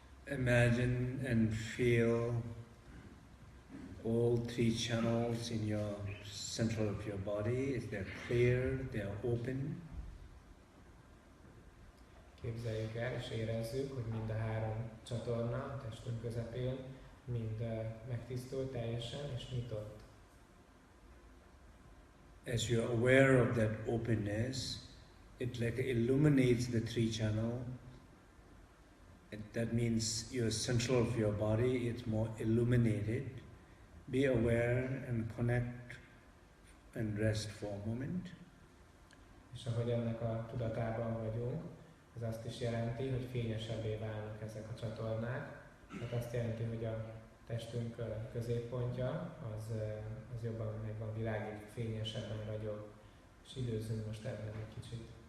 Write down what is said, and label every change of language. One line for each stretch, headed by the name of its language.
English: Imagine and feel all three channels in your central of your body. They're clear, they're open.
Hungarian: Képzeljük el és érezzük, hogy mind a három csatorna a testünk közepén mind megtisztult teljesen és nyitott.
English: As you're aware of that openness, it like illuminates the three channel. That means your central of your body is more illuminated. Be aware and connect and rest for a moment.
Hungarian: És ahogy ennek a tudatában vagyunk, ez azt is jelenti, hogy fényesebbé válnak ezek a csatornák. Tehát azt jelenti, hogy a testünk középpontja az jobban meg van világít, fényesebben ragyog. És időzünk most ebben egy kicsit.